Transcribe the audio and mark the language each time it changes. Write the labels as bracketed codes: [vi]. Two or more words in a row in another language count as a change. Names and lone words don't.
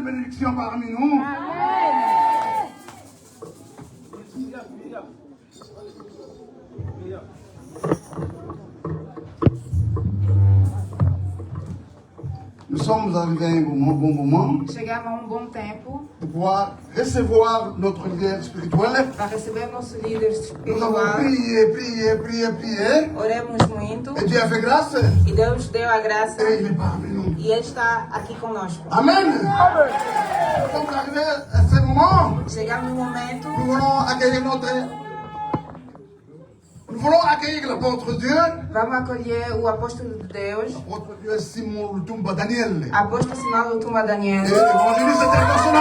[fr] bénédiction parmi nous. Nous sommes arrivés à un bon moment [pt] Chegamos a bom tempo [fr] de pouvoir recevoir notre leader spirituel. [pt] para receber nosso líder [fr] Nous avons [pt] espiritual. [fr] prié. [pt] Oremos muito [fr] Et Dieu a fait grâce. [pt] e Deus deu a graça [fr] Et il est parmi nous. [pt] e Ele está aqui conosco. Amen. [fr] Nous sommes arrivés à ce moment. [pt] Chegamos no momento, [fr] Nous voulons accueillir l'apôtre Dieu. [pt] vamos acolher o apóstolo de Deus, [fr] L'apôtre Dieu Simon Lutumba Daniel. [pt] apóstolo Simão Lutumba Daniel. [fr] Et l'évangéliste international.